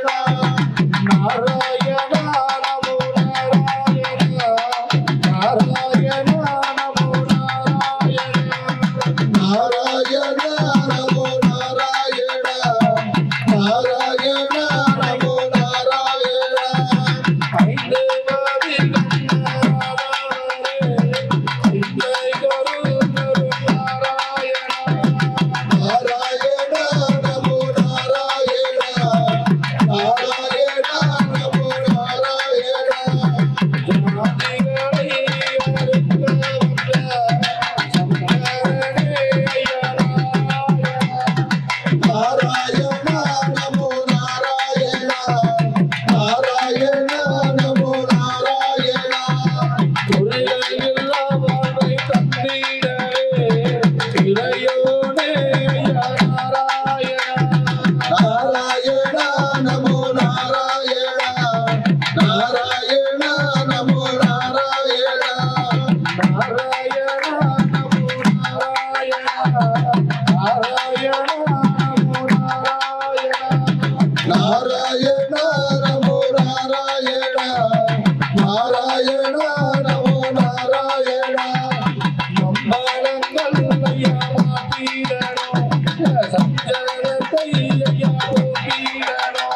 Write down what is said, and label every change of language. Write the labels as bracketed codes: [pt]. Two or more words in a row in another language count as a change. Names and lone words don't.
[sa] नारायण नमो नारायण नारायण नमो नारायण नारायण नमो नारायण नारायण नमो नारायण [ta] ஐந்து பதிகண்டாரே ஐந்தை குரு நாராயண [sa] नारायण नमो नारायण नारायण नमो नारायण [ta] ஜாதிகளை அறுக்க வந்த சங்கரனே [sa] नारायण नमो नारायण नारायण नमो नारायण [ta] துறையில்லா வாழ்வை தந்திடவே இறையோனே நாராயண [sa] नारायण नमो नारायण नारायण नमो नारायण नारायण नमो नारायण नारायण नमो नारायण नारायण नमो नारायण नारायण नमो नारायण [ta] மங்களங்கள் ஐயா மாற்றிடணும் சஞ்சலத்தை ஐயா போக்கிடணும்